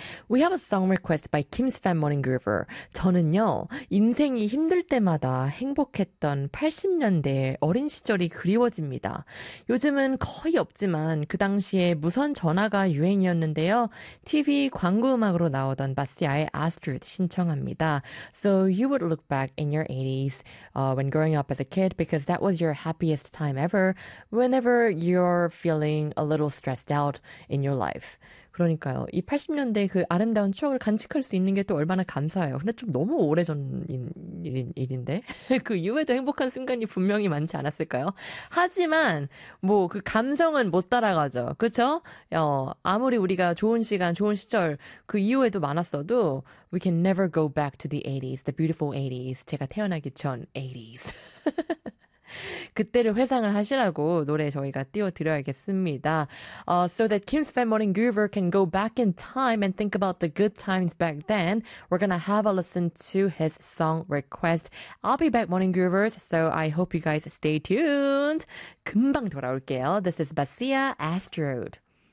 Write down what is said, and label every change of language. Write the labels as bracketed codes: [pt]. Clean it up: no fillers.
[en] We have a song request by Kim's Fan Morning Groover. [ko] 저는요, 인생이 힘들 때마다 행복했던 80년대 어린 시절이 그리워집니다. 요즘은 거의 없지만 그 당시에 무선 전화가 유행이었는데요. TV 광고 음악으로 나오던 바시아의 Astrid 신청합니다. [en] So you would look back in your 80s, when growing up as a kid because that was your happiest time ever whenever you're feeling a little stressed out in your life. [ko] 그러니까요. 이 80년대 그 아름다운 추억을 간직할 수 있는 게또 얼마나 감사해요. 근데 좀 너무 오래전 일인데? 그 이후에도 행복한 순간이 분명히 많지 않았을까요? 하지만, 뭐, 그 감성은 못 따라가죠. 그쵸? 아무리 우리가 좋은 시간, 좋은 시절, 그 이후에도 많았어도, [en] We can never go back to the 80s, the beautiful 80s. [ko] 제가 태어나기 전 80s. 그때를 회상을 하시라고 노래 저희가 띄워드려야겠습니다. [en] So that Kim's Fan Morning Groover can go back in time and think about the good times back then, we're gonna have a listen to his song request. I'll be back, Morning Groovers, so I hope you guys stay tuned. [ko] 금방 돌아올게요. [en] This is Basia Astrid.